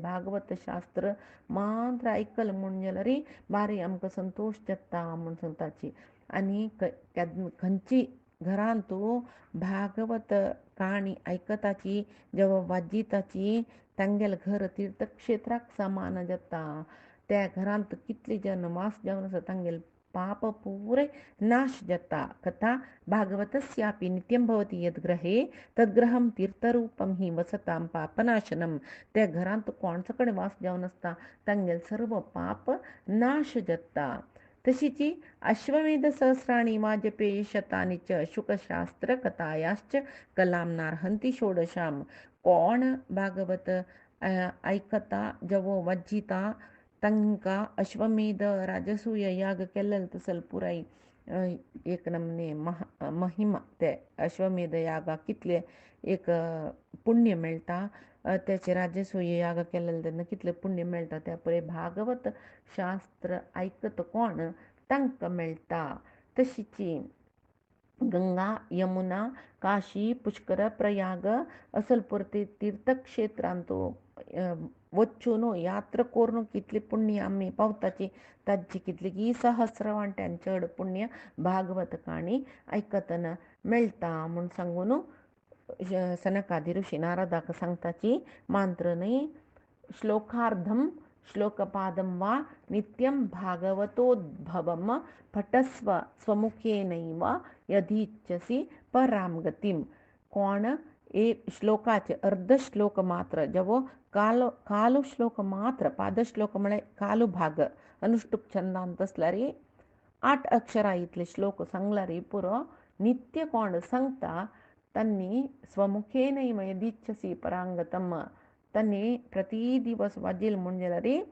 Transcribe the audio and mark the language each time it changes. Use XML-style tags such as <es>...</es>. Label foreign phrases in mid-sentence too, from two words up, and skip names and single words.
<kok>भागवत शास्त्र मात्र आयकलें म्हूण जाल्यार बारी आमकां संतोश जाता म्हूण सांगताची आनी खंयची घरांत भागवत काणी आयकताची जेवा वाजिताची तांगेल घर तीर्थक्षेत्राक समान जाता त्या घरांत कितले जन वास जावन आसा तांगेल पाप पूरे नाश जाता</kok> <sa>कथा भागवतस्यापि नित्यं भवति यद्ग्रहे तद्ग्रहं तीर्थरूपं हि वसतां</sa> <kok>पापनाशनम त्या घरांत कोण सकड वास जावन आसता तांगेल सर्व पाप नाश जाता तशीची</kok> <sa>अश्वमेध सहस्राणि वाजपेयी शतानि च शुकशास्त्र कथायाश्च कलामनार्हन्ति षोडशां</sa> <kok>कोण भागवत आयकता जवो वाजिता तांकां अश्वमेध राजसूय याग केल्ले तसल पुराय एक नमने महिमा ते अश्वमेध यागाक कितले एक पुण्य मेळटा त्याचे राजसूय याग केलेले तेन्ना कितले पुण्य मेळटा त्या पळय भागवत शास्त्र आयकत कोण तांकां मेळटा तशीची गंगा यमुना काशी पुष्कर प्रयाग असल पुरते तीर्थक्षेत्रांत वचून यात्रा करून कितली पुण्य आमी पावताची ताची कितली की सहस्रवांट्यान चड पुण्य भागवत काणी आयकतना मेळटा म्हूण सांगून सनकादी ऋषी नारदाक सांगताची मात्र न्ही</kok> <sa>श्लोकार्धम श्लोकपादं वा नित्यं भागवतोद्भवं पठस्व स्वमुखेनैव यदीच्छसि परां गतिं</sa> <kok>कोण एक श्लोकाचे अर्ध श्लोक मात्र जवो कालो श्लोक मात्र पादश्लोक म्हळ्यार कालो भाग अनुष्टुप छंदांत असल्यार 8 अक्षरां इतले श्लोक सांगल्यार पुरो नित्य कोण सांगता तांणी</kok> <sa>स्वमुखेनैव यदीच्छसि परांगतम</sa> <kok>तांणी प्रति दिवस वाजील म्हूण जाल्यार</kok>